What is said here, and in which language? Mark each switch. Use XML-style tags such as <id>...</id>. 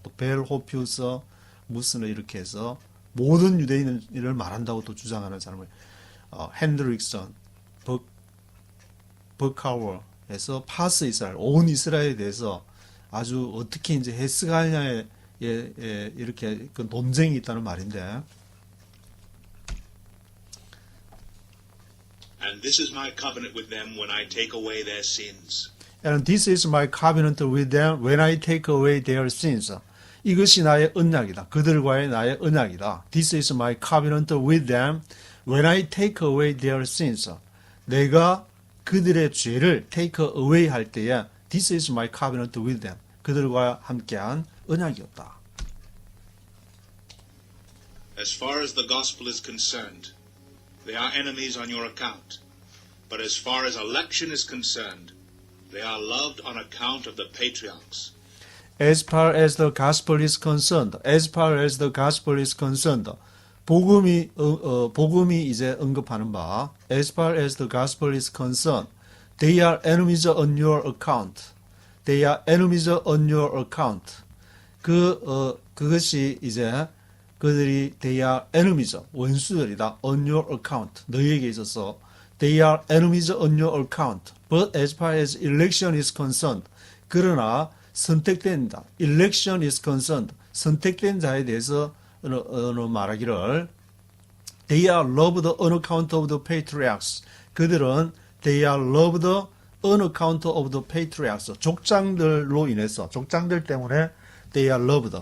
<ko>또 벨호피우스 무스너 이렇게 해서 모든 유대인을 말한다고 또 주장하는 사람을 핸드릭슨, 버카워에서 파스 이스라엘, 온 이스라엘에 대해서 아주 어떻게 이제 해석하냐에 이렇게 그 논쟁이 있다는 말인데.</ko> <en>And this is my covenant with them when I take away their sins. And this is my covenant with them when I take away their sins.</en> <ko>이것이 나의 언약이다. 그들과의 나의 언약이다.</ko> <en>This is my covenant with them when I take away their sins.</en> <ko>내가 그들의 죄를</ko> <en>take away</en> <ko>할 때에</ko> <en>This is my covenant with them.</en> <ko>그들과 함께한 언약이었다.</ko> <en>As far as the gospel is concerned, they are enemies on your account. But as far as election is concerned, they are loved on account of the patriarchs. As far as the gospel is concerned, as far as the gospel is concerned,</en> <ko>복음이 이제 언급하는 바,</ko> <en>as far as the gospel is concerned, they are enemies on your account. They are enemies on your account.</en> <ko>그것이 이제 그들이</ko> <en>they are enemies,</en> <ko>원수들이다.</ko> <en>on your account,</en> <ko>너희에게 있어서</ko> <en>they are enemies on your account. But as far as election is concerned,</en> <ko>그러나 선택된 자,</ko> <en>election is concerned,</en> <ko>선택된 자에 대해서 말하기를</ko> <en>they are loved on account of the patriarchs.</en> <ko>그들은</ko> <en>they are loved on account of the patriarchs.</en> <ko>족장들로 인해서, 족장들 때문에</ko> <en>they are loved.</en>